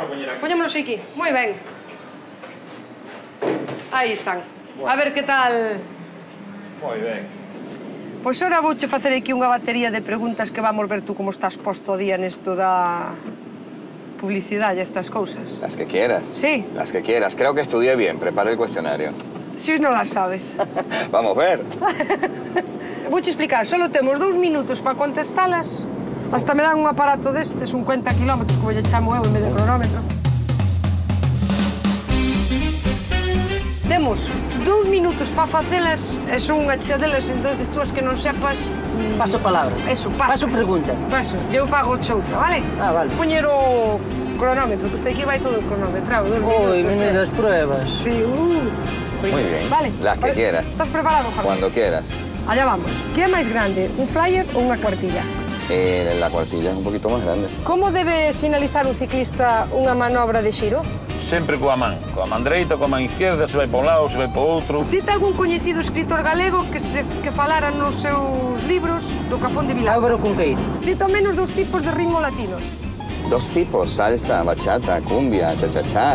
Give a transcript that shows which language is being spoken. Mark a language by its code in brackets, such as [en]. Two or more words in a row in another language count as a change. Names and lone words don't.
[gl] Poñémonos aquí. Moi ben. Aí están. A ver que tal... Moi ben. Pois ora vouche facer aquí unha batería de preguntas que vamos ver tú como estás posto o día nesto da publicidade e estas cousas. [es] Las que quieras. Sí. Las que quieras. Creo que estudié bien. Prepara el cuestionario. Si hoy non las sabes. Vamos a ver. [gl] Vouche explicar, solo temos 2 minutos para contestalas. Hasta me dan un aparato destes, un 50 kilómetros, como lle chamo eu, en vez de cronómetro. Temos 2 minutos para facelas, e son unha chea delas, entonces tú as que non sepas... [es] Paso palabra. Eso, paso. Paso pregunta. [gl] Paso, eu fago outra, vale? Ah, vale. Poñer o cronómetro, que este aquí vai todo cronometrado, 2 minutos. [es] Oi, menudas pruebas. Sí, Muy bien. Vale. Las que quieras. ¿Estás preparado, Javier? Cuando quieras. Allá vamos. [gl] ¿Qué é máis grande, un flyer ou unha cuartilla? [es] La cuartilla es un poquito más grande. [gl] Como debe sinalizar un ciclista unha manobra de xiro? Sempre coa man dereita, coa man izquierda, se vai para un lado, se vai para outro. Cita algún coñecido escritor galego que falara nos seus libros do Capón de Vilalba. Álvaro Cunqueiro. Cita ao menos 2 tipos de ritmo latinos. 2 tipos, salsa, bachata, cumbia, cha-cha-cha.